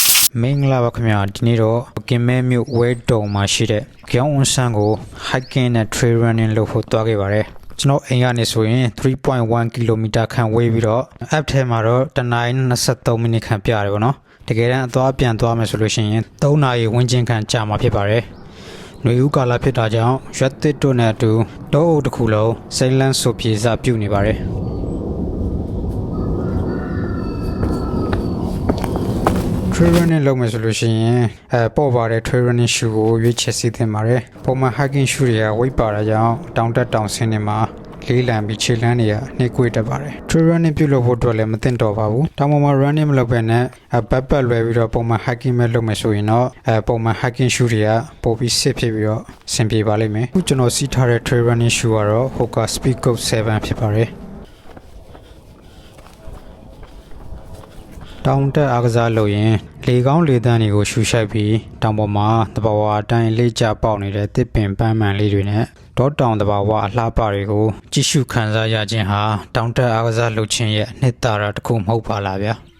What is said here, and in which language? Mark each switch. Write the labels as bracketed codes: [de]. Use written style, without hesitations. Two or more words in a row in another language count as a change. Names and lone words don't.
[my] မင်္ဂလာပါခင်ဗျာဒီနေ့တော့ကင်မဲမြို့ဝဲတုံမှာရှိတဲ့ကျောင်းဝန်ဆန်းကို hiking နဲ့ [en] trail running [my] လုပ်ဖို့တွားခဲ့ပါတယ်ကျွန်တော်အိမ်ကနေဆိုရင် 3.1 km ခန့်ဝေးပြီးတော့ app ထဲမှာတော့တနင်္လာ23မိနစ်ခန့်ပြရတယ်ပေါ့နော်တကယ်တမ်းအသွားပြန်သွားမယ်ဆိုလို့ရှိရင်3နာရီဝန်းကျင်ခန့်ကြာမှာဖြစ်ပါတယ်ຫນွေဦးကာလဖြစ်တာကြောင့်ရွက်သစ်တို့နဲ့အတူတောအုပ်တစ်ခုလုံးစိမ့်လန်းဆိုပြေစာပြုတ်နေပါတယ် trail running လုပ်မယ်ဆိုလို့ရှိရင်ပေါ့ပါတဲ့ [en] trail running shoe [my] ကိုရွေးချယ်စီးသင့်ပါတယ်ပုံမှန် [en] hiking shoe [my] တွေကဝိတ်ပါတာကြောင့်တောင်တက်တောင်ဆင်းနေမှာလေးလံပြီးခြေလမ်းတွေကနှိကွေးတတ်ပါတယ် [en] trail running [my] ပြုလုပ်ဖို့အတွက်လည်းမသင့်တော်ပါဘူးတောင်ပေါ်မှာ running မလုပ်ဘဲနဲ့backpack လွယ်ပြီးတော့ပုံမှန် hiking ပဲလုပ်မယ်ဆိုရင်တော့ပုံမှန် [en] hiking shoe [my] တွေကပိုပြီး safe ဖြစ်ပြီးတော့အဆင်ပြေပါလိမ့်မယ်အခုကျွန်တော်စီးထားတဲ့ [en] trail running shoe [my] ကတော့ Hoka Speedgoat 7ဖြစ်ပါတယ် တောင်တက်အားကစားလုပ်ရင်လေကောင်းလေသန့်တွေကိုရှူရှိုက်ပြီးတောင်ပေါ်မှာတဘာဝအတိုင်းလေ့ကျပေါက်နေတဲ့တစ်ပင်ပန်းမှန်လေးတွေနဲ့ဒေါတောင်တဘာဝအလှပတွေကိုကြည့်ရှုခံစားရခြင်းဟာတောင်တက်အားကစားလုပ်ခြင်းရဲ့နှစ်သာရတစ်ခုမဟုတ်ပါလားဗျာ